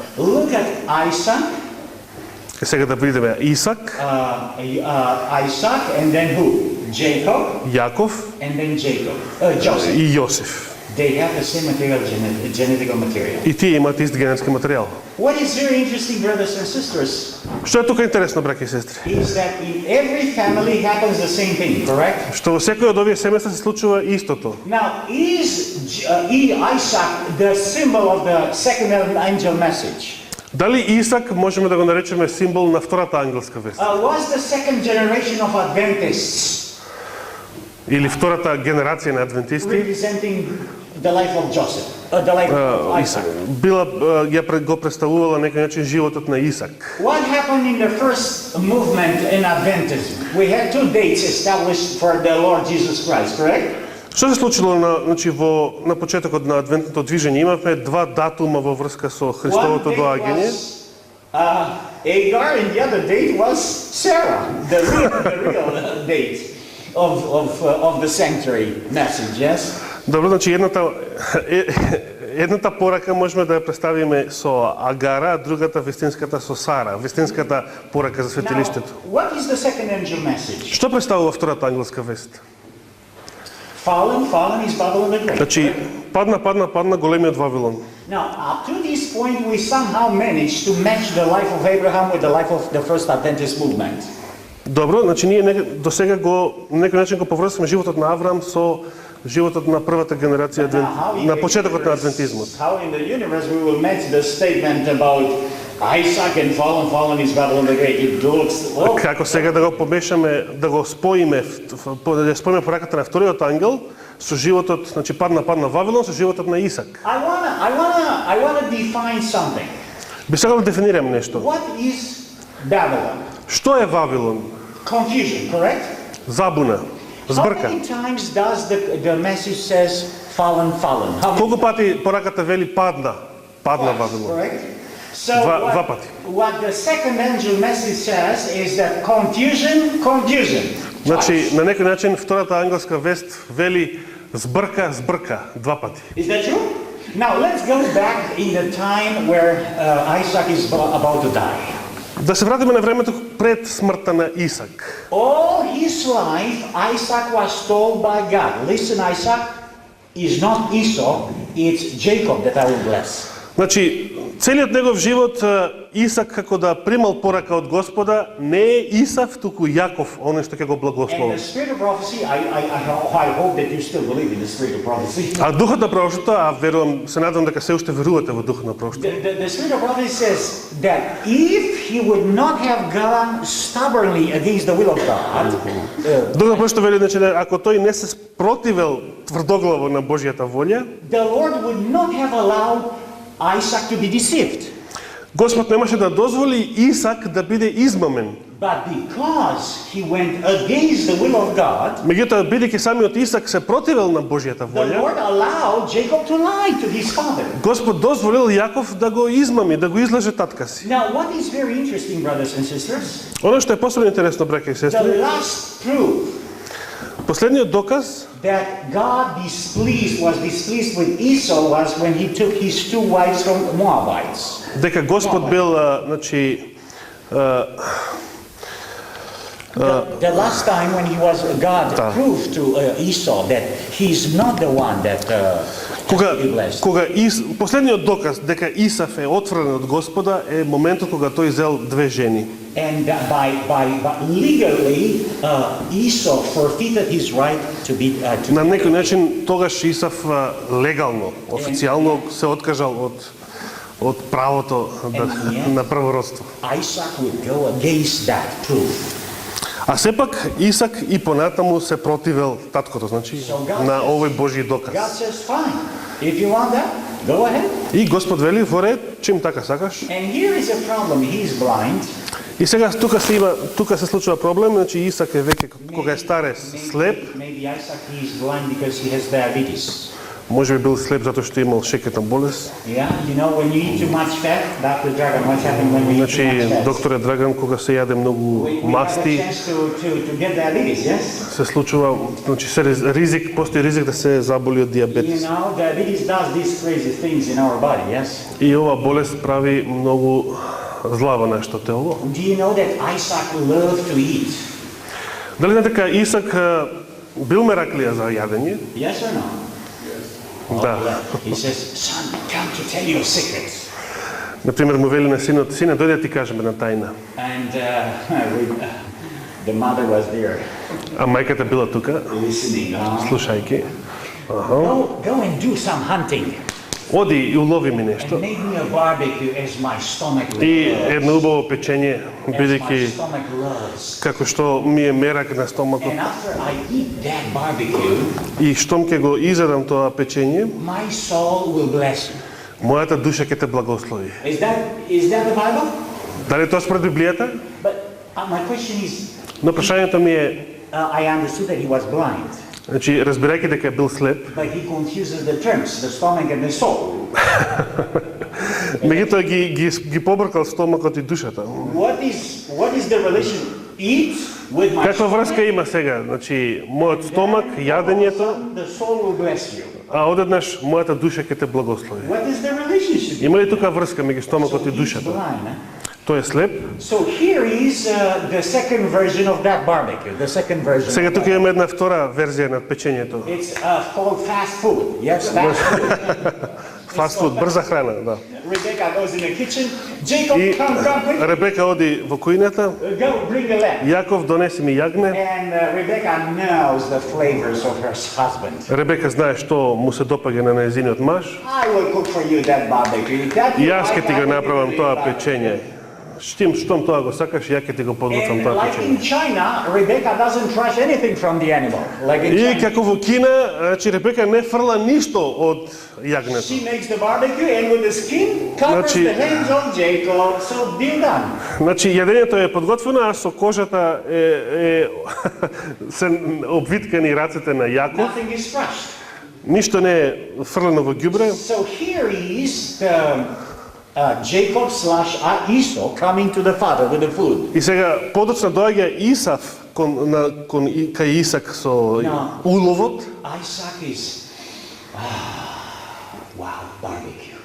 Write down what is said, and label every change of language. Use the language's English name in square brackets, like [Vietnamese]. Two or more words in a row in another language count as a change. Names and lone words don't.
[English] Look at Isaac, [Macedonian] Сега да видиме Исак, [English] Isaac, and then who? Jacob, [Macedonian] Јаков [English] and then Joseph. [Macedonian] и Јосиф. [English] They have the same material, genetical material. [Macedonian] И тие имаат ист генетски материјал. [English] What is very interesting, brothers and sisters, [Macedonian] Што е тука интересно, браќи и сестри? [English] is that in every family happens the same thing, correct? [Macedonian] Што во секој од овие семејства се случува истото. [English] Now, is Isaac the symbol of the second angel message? [Macedonian] Дали Исак можеме да го наречеме символ на втората ангелска вест? [English] Was the second generation of Adventists [Macedonian] Или втората генерација на адвентисти? [English] representing the life of Joseph, the life of Isaac? [Macedonian] Била го представувала некој начин животот на Исак. [English] What happened in the first movement in Adventism? We had two dates established for the Lord Jesus Christ, correct? [Macedonian] Што се случило на почетокот на адвентното движење? Имавме два датума во врска со [English] One [Macedonian] Христовото [English] date [Macedonian] доаѓање. [English] was Agar, and the other date was Sarah, the real date of the sanctuary message, yes? [Macedonian] Добро, значи едната порака можеме да ја представиме со Агара, а другата вистинската со Сара, вистинската порака за [English] Now, [Macedonian] светилиштето. [English] what is the second angel message? [Macedonian] Што представува втората ангелска вест? [English] Fallen is Babylon the Great. [Macedonian] Значи, падна големиот Вавилон. [English] Now, up to this point, we somehow managed to match the life of Abraham with the life of the first Adventist movement. [Macedonian] Добро, значи ние до сега на некој начин го поврзуваме животот на Авраам со животот на првата генерација на почетокот на адвентизмот. [English] How in the universe we will match the statement about Isaac and fallen is Babylon the Great? It looks [Macedonian] Како сега да го помешаме, да го споиме, да споиме пораката на вториот ангел со животот, значи падна Вавилон со животот на Исак. [English] I wanna define something. [Macedonian] Би сакал да дефинирам нешто. [English] What is Babylon? [Macedonian] Што е Вавилон? [English] Confusion, correct? [Macedonian] Забуна, [English] How [Macedonian] збрка. [English] many times does the message says fallen? How many? [Macedonian] Колку пати пораката вели падна Вавилон? [English] Correct? So [Macedonian] Два пати. [English] what the second angel message says is that confusion. [Macedonian] Значи, на некој начин втората ангелска вест вели збрка, два пати. [English] Is that true? Now let's go back in the time where Isaac is about to die. [Macedonian] Да се вратиме на времето пред смртта на Исак. [English] All his life, Isaac was told by God, listen, Isaac, is not Esau, it's Jacob that I will bless. [Macedonian] Значи, целиот негов живот Исак како да примал порака од Господа, не е Исав, туку Јаков, оној што ќе го [English] And [Macedonian] благослови. [English] the spirit of prophecy, I hope that you still believe in the spirit of prophecy. [Macedonian] А духот на пророштвото, а верувам, се надам дека се уште верувате во духот на пророштвото. [English] The spirit of prophecy says that if he would not have gone stubbornly against the will of God, [Macedonian] Духот на пророштвото вели, значи, ако тој не се спротивел тврдоглаво на Божјата волја, [English] the Lord would not have allowed Isaac to be deceived. [Macedonian] Господ немаше да дозволи Исак да биде измамен. [English] But because he went against the will of God, [Macedonian] Меѓутоа, бидејќи самиот Исак се противел на Божјата [English] the [Macedonian] волја, [English] Lord allowed Jacob to lie to his father. [Macedonian] Господ дозволил Јаков да го измами, да го излаже татка си. [English] Now, what is very interesting, brothers and sisters, [Macedonian] Оно што е посебно интересно, браќа и [English] the [Macedonian] сестри, [English] last proof [Macedonian] последниот доказ [English] that God was displeased with Esau was when he took his two wives from Moabites. [Macedonian] дека Господ бил, значи, [English] The last time when God proved to Esau that he's not the one that has to be blessed. [Macedonian] Последниот доказ дека Исав е отврен од Господа е моментот кога тој зел две жени. [English] And by legally, Esau forfeited his right to be. [Macedonian] На некој начин тогаш Исав легално, официјално се откажал од правото на првородство. [English] Isaac would go against that proof. [Macedonian] А сепак Исак и понатаму се противел таткото, значи на овој Божји [English] God [Macedonian] доказ. [English] says, fine. If you want that, go ahead. [Macedonian] И Господ вели во ред, чим така сакаш. [English] And here is a problem. He's blind. [Macedonian] И сега тука се случува проблем, значи Исак е веќе кога е старец слеп, [English] Maybe Isaac is blind because he has diabetes. [Macedonian] може би бил слеп затоа што имал шеќерна болест. [English] Yeah, you know when you eat too much fat, Dr. Dragon, what's happening when we eat too [Macedonian] Значи [English] much fat? [Macedonian] докторе Драган кога се јаде многу [English] We have a [Macedonian] масти, [English] chance to get diabetes, yes? [Macedonian] се случува, значи постои ризик да се заболи од [English] You [Macedonian] диабетес. [English] know, diabetes does these crazy things in our body, yes? [Macedonian] И ова болест прави многу зла во нашето тело. [English] Do you know that Isaac loved to eat? [Macedonian] Дали знаете дека Исак бил мераклија за јадење? [English] Yes or no? [Macedonian] Да. [English] He says, son, come to tell you a secret. [Macedonian] Например, му вели на синот, сине, дојди да ти кажем една тајна. [English] And the mother was there [Macedonian] А мајката била тука, [English] listening. [Macedonian] слушајки. [English] Go and do some hunting. [Macedonian] Оди и улови ми [English] And [Macedonian] нешто. [English] make me a barbecue as my stomach [Macedonian] И [English] loves. [Macedonian] едно убаво печење, [English] As my [Macedonian] бидејќи [English] stomach loves. [Macedonian] како што ми е мерак на стомакот. [English] And after I eat that barbecue, [Macedonian] И штом ќе го изедам тоа печење, [English] my soul will bless you. [Macedonian] мојата душа ќе те благослови. [English] Is that the Bible? [Macedonian] Дали тоа според Библијата? [English] But my question is, [Macedonian] Но прашањето ми е, [English] I understood that he was blind, [Macedonian] значи, разбирајќи дека е бил слеп, [English] but he confuses the terms, the stomach and the soul. [Macedonian] меѓутоа ги побркал стомакот и душата. [English] What is the relation? Eat with my [Macedonian] Каква врска [English] stomach, [Macedonian] има сега? Значи, мојот стомак, јадењето, [English] the soul will bless you. [Macedonian] а одеднаш мојата душа ќе те благослови. [English] What is the relationship? [Macedonian] Има ли тука врска меѓу стомакот и [English] He's [Macedonian] душата? [English] blind, eh? [Macedonian] Тој е слеп. [English] So here is the second version of that barbecue. The second version. [Macedonian] Сега тука имаме една втора верзија на печењето. [English] It's called fast food. Yes, fast food. [Macedonian] Фастфуд, брза храна, да. [English] Rebecca goes in the kitchen. Jacob, [Macedonian] И [English] come quick. [Macedonian] Ребека оди во кујната, [English] Go, bring a lamb. [Macedonian] Јаков донеси ми јагне. [English] And Rebecca knows the flavors of her husband. [Macedonian] Ребека знае што му се допаѓа на нејзиниот маж. [English] I will cook for you that barbecue. That [Macedonian] И [English] you [Macedonian] јас ќе [English] like, [Macedonian] ти [English] I [Macedonian] го [English] will [Macedonian] направам [English] do [Macedonian] тоа [English] that [Macedonian] печење. Штом тоа го сакаш, ја ќе ти го подготвам [English] And [Macedonian] тоа [English] like [Macedonian] печење. [English] in China, Rebecca doesn't trust anything from the animal. Like in [Macedonian] И [English] China, [Macedonian] како во Кина, значи Ребека не фрла ништо од јагнето. [English] she makes the barbecue and with the skin covers [Macedonian] Значи- [English] the hands of Jacob. So deal done. [Macedonian] Значи јадењето е подготвено, а со кожата се обвиткани рацете на Јаков. [English] Nothing is crushed. [Macedonian] Ништо не е фрлено во ѓубре. [English] So here is Jacob / Esau coming to the father with the food. [Macedonian] И сега подоцна доаѓа Исав кај Исак со [English] No. [Macedonian] уловот. [English] Isaac is, wow, barbecue.